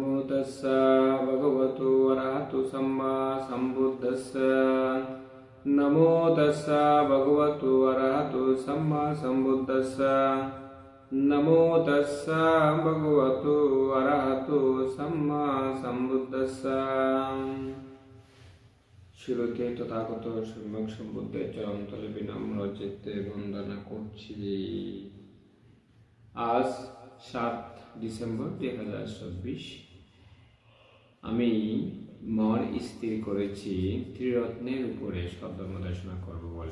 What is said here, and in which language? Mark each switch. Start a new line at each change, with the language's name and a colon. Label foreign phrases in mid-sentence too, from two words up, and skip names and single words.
Pali: तस्सा भगवतो अरहतो सम्मा सम्बुद्धस्सा नमो तस्सा भगवतो अरहतो सम्मा सम्बुद्धस्सा नमो तस्सा भगवतो अरहतो सम्मा सम्बुद्धस्सा।
Bangla: শুরুতে তথাগত সম্যক সম্বুদ্ধের চরণতলে বিনম্র চিত্তে বন্দনা করছি। আজ 7 ডিসেম্বর 2024। আমি মন স্থির করেছি ত্রিরত্নের উপরে সদ্ধর্ম দেশনা করব বলে।